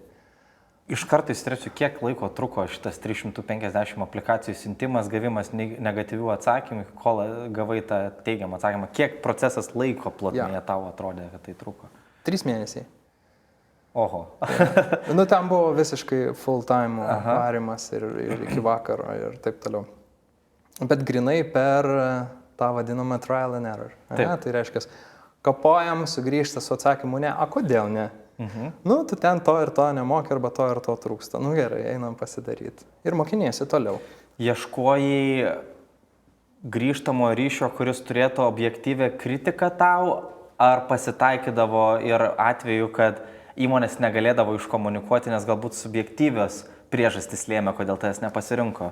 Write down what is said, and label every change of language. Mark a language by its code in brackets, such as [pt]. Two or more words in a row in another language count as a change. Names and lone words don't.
[lt] Iš karto įsitresiu, kiek laiko truko šitas 350 aplikacijų siuntimas, gavimas negatyvių atsakymų, kol gavai tą teigiamą atsakymą. Kiek procesas laiko plotmėje tau atrodė, kad tai truko? 3 mėnesiai. Oho. Ten buvo visiškai [en] full time [lt] varimas ir iki vakaro ir taip toliau. Bet grinai per tą vadinamą [en] trial and error. [lt] Taip. Tai reiškia, kapojam, sugrįžta su atsakymu ne, a kodėl ne? Nu, tu ten to ir to nemoki, arba to ir to trūksta. Nu gerai, einam pasidaryti. Ir mokiniesi toliau. Ieškojai grįžtamo ryšio, kuris turėtų objektyvę kritiką tau, ar pasitaikydavo ir atveju, kad įmonės negalėdavo iškomunikuoti, nes galbūt subjektyvios priežastys lėmė, kodėl tas nepasirinko?